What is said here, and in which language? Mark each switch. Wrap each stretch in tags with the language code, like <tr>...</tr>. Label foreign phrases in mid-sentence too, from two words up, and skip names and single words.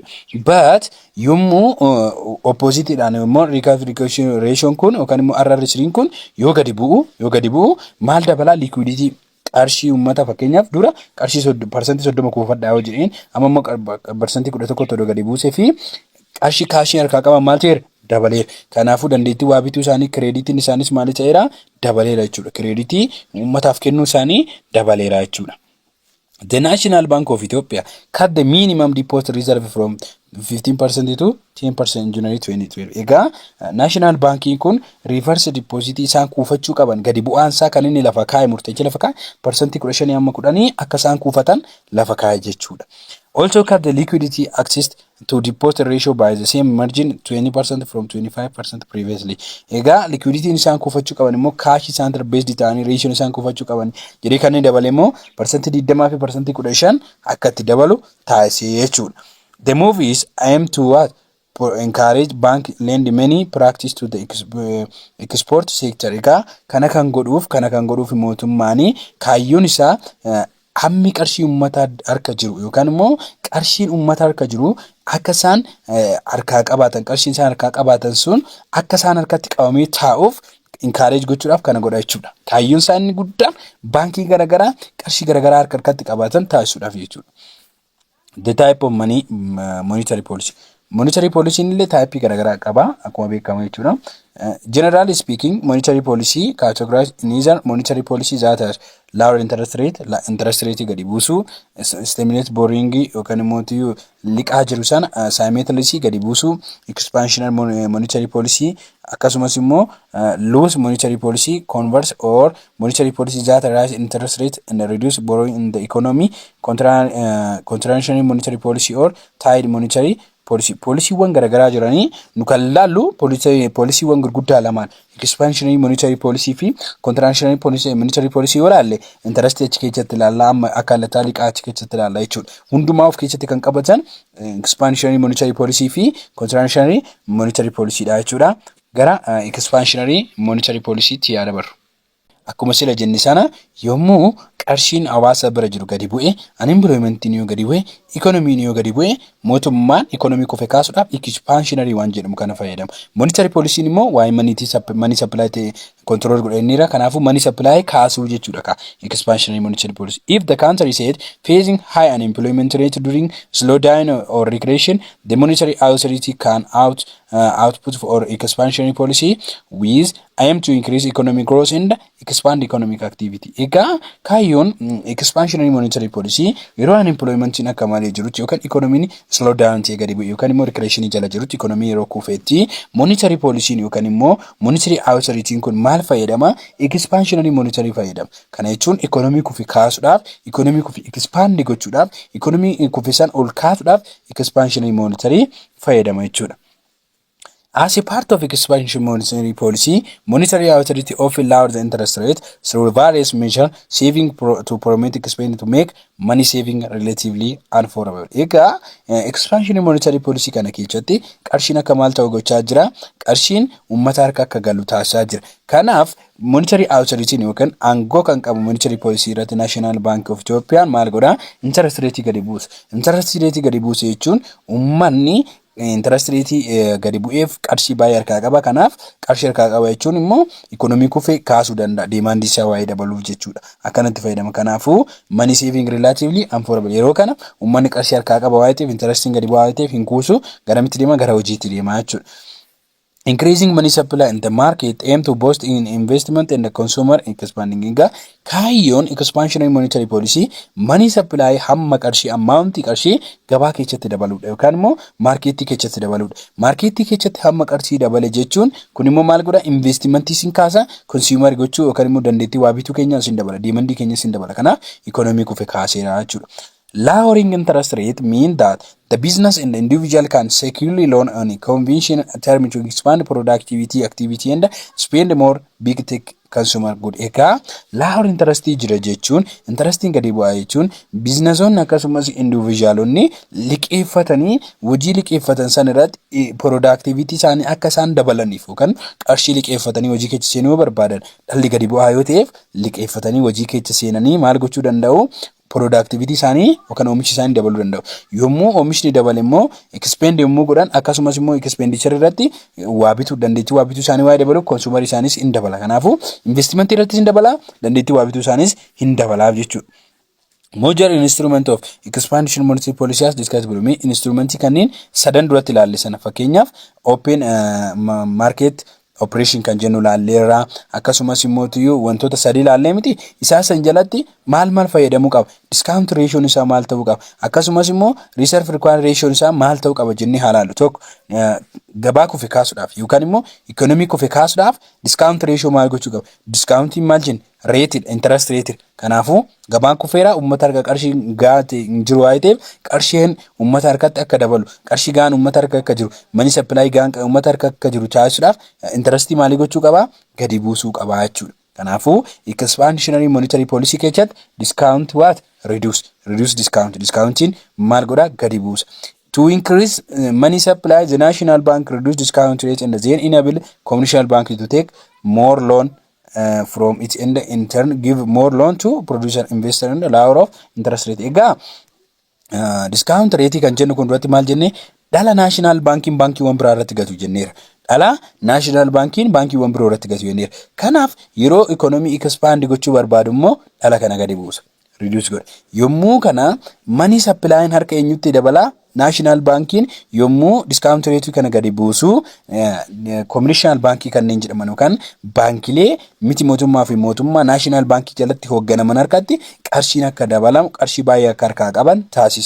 <om>But yommuu oppositeedhaan immoo</om> <en>recovery ratio</en> <om>kun yookaan immoo RRS kun yoo gadi bu'u maal dabalaa liquidity qarshii uummata fakkeenyaaf dura qarshii parsantii 30 kuufadhaa yoo jedheen amma immoo parsantii 11 todoo gadi buusee fi qarshii kaashii harkaa qaban maal ta'eera dabaleera. Kanaafuu dandeettii waa bituu isaanii kreditiin isaanis maal ta'eera dabaleera jechuudha. Kreditii uummataaf kennuu isaanii dabaleera jechuudha.</om> <en>The National Bank of Ethiopia cut the minimum deposit reserve from 15% to 10% January 2012.</en> <om>Egaa National Banking kun</om> <en>reverse deposit</en> <om>isaan kuufachuu qaban gadi bu'aan isaa kan inni lafa kaa'e murteessee lafa kaa'e percentage 15 amma 10 akka isaan kuufatan lafa kaa'e jechuudha.</om> <en>Also cap the liquidity access to deposit ratio by the same margin 20% from 25% previously.</en> <om>Egaa liquidity isaan kuufachuu qaban immoo cash isaan based ta'anii ratio isaan kuufachuu qaban jedhee kan inni dabale immoo percentage 20 fi percentage 15 akka itti dabalu taasisee jechuudha.</om> <en>The move is aimed to what? Encourage bank lend money practice to the export sector.</en> <om>Egaa kana kan godhuuf mootummaanii kaayyoon isaa hammi qarshii ummata harka jiru yookaan immoo qarshiin ummata harka jiru akka isaan harkaa qabaatan qarshiin isaan harkaa qabaatan sun akka isaan harkatti qabamee taa'uuf encourage gochuudhaaf kana godha jechuudha. Kaayyoon isaa inni guddaan baankii garaagaraa qarshii garaagaraa harkatti qabaatan taasisuudhaaf jechuudha.</om> <en>The type of money monetary policy. Monetary policy</en> <om>illee type garaagaraa qaba akkuma beekamu jechuudha.</om> <en>Generally speaking, monetary policy categorized in either monetary policy that has lower interest rate</en> <om>gadi buusu,</om> <en>stimulate borrowing</en> <om>yookaan immoo liqaa jiru sana simultaneously gadi buusu,</om> <en>expansionary monetary policy</en> <om>akkasumas immoo</om> <en>loose monetary policy, converse or monetary policy that rise interest rate and reduce borrowing in the economy, contractionary monetary policy or tied monetary</en> <om>policyiwwan garaagaraa jiranii nu kan laallu policyiwwan gurguddaa lamaan</om> <en>expansionary monetary policy</en> <om>fi</om> <en>contractionary monetary policy</en> <om>walaalle interest achi keessatti ilaalla amma akka lataa liqaa achi keessatti ilaalla jechuudha. Hundumaa of keessatti kan qabatan</om> <en>expansionary monetary policy</en> <om>fi</om> <en>contractionary monetary policy</en> <om>dha jechuudha. Gara</om> <en>expansionary monetary policy</en> <om>tti yaada barru. Akkuma sila jenne sana yommuu qarshiin hawaasa bira jiru gadi bu'e, unemploymentiin yoo gadi bu'e, economiin yoo gadi bu'e, mootummaan economy kufe kaasuudhaaf expansionary waan jedhamu kana fayyadama.</om> <en>Monetary policy</en> <om>immoo waa'ee</om> <en>money supply</en> <om>ta'e control godhaniira. Kanaafuu</om> <en>money supply</en> <om>kaasuu jechuudha ka</om> <en>expansionary monetary policy. If the country said facing high unemployment rate during slowdown or regression, the monetary authority can output for expansionary policy with aim to increase economic growth and expand economic activity.</en> <om>Egaa kaayyoon</om> <en>expansionary monetary policy</en> <om>yeroo unemployment akka malee jirutti yookaan economy</om> <en>slow down</en> <om>ta'e gadi bu'e yookaan immoo regression jala jirutti economy yeroo kufeetti</om> <en>monetary policy</en> <om>yookaan immoo</om> <en>monetary authority</en> <om>kun maal fayyadama?</om> <en>Expansionary monetary</en> <om>fayyadama. Kana jechuun economy kufi kaasuudhaaf, economy kufi expand gochuudhaaf, economy kufisan ol kaasuudhaaf</om> <en>expansionary monetary</en> <om>fayyadama jechuudha.</om> <en>As a part of expansion monetary policy, monetary authority often lowers the interest rate through various measures, saving to promote expenditure to make money saving relatively unaffordable.</en> <om>Egaa</om> <en>expansion monetary policy</en> <om>kana keessatti qarshiin akka maal ta'u gochaa jira? Qarshiin uummata harka akka galu taasisaa jira. Kanaaf</om> <en>monetary authority</en> <om>yookaan aangoo kan qabu</om> <en>monetary policy</en> <om>irratti National Bank of Ethiopia maal godha?</om> <en>Interest rate</en> <om>gadi buusa.</om> <en>Interest rate</en> <om>gadi buusa jechuun uummanni</om> <en>interest rate</en> <om>gadi bu'eef qarshii baay'ee harkaa qaba. Kanaaf qarshii harkaa qaba jechuun immoo economy kufe kaasuu danda'a. Demand isaa waa'ee dabaluuf jechuudha. Akkanatti fayyadama.</om> <en>Kanaafuu money saving relatively unaffordable.</en> <om>Yeroo kana uummanni qarshii harkaa qaba waa'ee ta'eef interest gadi bu'aa ta'eef hin kuusu garamitti deema? Gara hojiitti deema jechuudha.</om> <en>Increasing money supply in the market aim to boost in investment and the consumer expanding.</en> <om>Kaayyoon</om> <en>expansionary monetary policy money supply</en> <om>hamma qarshii amount qarshii gabaa keessatti dabaluudha yookaan immoo marketii keessatti dabaluudha. Marketii keessatti hamma qarshii dabale jechuun kun immoo maal godha? Investmentii sin kaasa, consumer gochuu yookaan immoo dandeettii waa bituu keenya sin dabala, demandii keenya sin dabala. Kanaaf economy kufe kaaseera jechuudha.</om> <en>Lowering interest rate mean that the business and the individual can securely loan on a conventional term to expand productivity, activity and spend more big tech consumer good.</en> <om>Egaa</om> <en>lower interest</en> <om>jira jechuun interesting gadi bu'aa jechuun businessonni akkasumas individualonni liqeeffatanii hojii liqeeffatan san irratti productivity isaanii akka isaan dabalaniif yookaan qarshii liqeeffatanii hojii keessa seenuu barbaadan dhalli gadi bu'aa yoo ta'eef liqeeffatanii hojii keessa seenanii maal gochuu danda'u? Productivity isaanii yookaan oomishi isaanii dabaluu danda'u. Yommuu oomishni dabale immoo expend yommuu godhan akkasumas immoo expenditure irratti waa bituu dandeettii waa bituu isaanii waa dabalu consumer isaanis hin dabala. Kanaafuu investment irratti hin dabala, dandeettii waa bituu isaanis hin dabalaaf jechuudha.</om> <en>Major instrument of expansion monetary policy as discussed below.</en> <om>Instrumentii kanneen sadan duratti ilaalle sana fakkeenyaaf</om> <en>open market operation</en> <om>kan jennu laalleerra akkasumas immoo wantoota sadii laallee miti isaa san jalatti maal fayyadamuu qaba</om> <en>discount ratio</en> <om>isaa maal ta'uu qaba akkasumas immoo</om> <en>reserve required ratio</en> <om>isaa maal ta'uu qaba jennee halaalu tokko gabaa kufe kaasuudhaaf yookaan immoo economy kufe kaasuudhaaf</om> <en>discount ratio</en> <om>maal gochuu qaba discounting maal jenna</om> <en>rated interest rated</en> <om>kanaafuu gabaan kufeera uummata harka qarshii gaate jiru waayiteef qarshiin uummata harkatti akka dabalu qarshii gaan uummata harka akka jiru</om> <en>money supply</en> <om>gaan uummata harka akka jiru taasisuudhaaf interest maalii gochuu qaba gadi buusuu qaba jechuudha. Kanaafuu</om> <en>expansionary monetary policy</en> <om>keessatti</om> <en>discount what reduce discounting</en> <om>maal godha gadi buusa.</om> <en>To increase money supply, the National Bank reduce discount rate and then enable commercial bank to take more loan from its end, in turn give more loan to producer investor and lower of interest rate.</en> <om>Ega</om> <en>discount rate</en> <om>kan jennu kun duratti maal jenne dhala national banking wan biraa irratti gatu jenneera. Dhala national banking wan biroo irratti gatu jenneera. Kanaaf yeroo economy expand gochuu barbaadu immoo dhala kana gadi buusa. Reduce godha. Yommuu kana</om> <en>money supply</en> <om>harka eenyutti dabala national banking yommuu</om> <en>discount rate</en> <om>kana gadi buusu</om> <en>commercial banking</en> <om>kanneen jedhaman yookaan baankilee miti mootummaa fi mootummaa national banking jalatti hoogganaman harkatti qarshiin akka dabalamu qarshii baay'ee akka harkaa qaban taasisa.</om>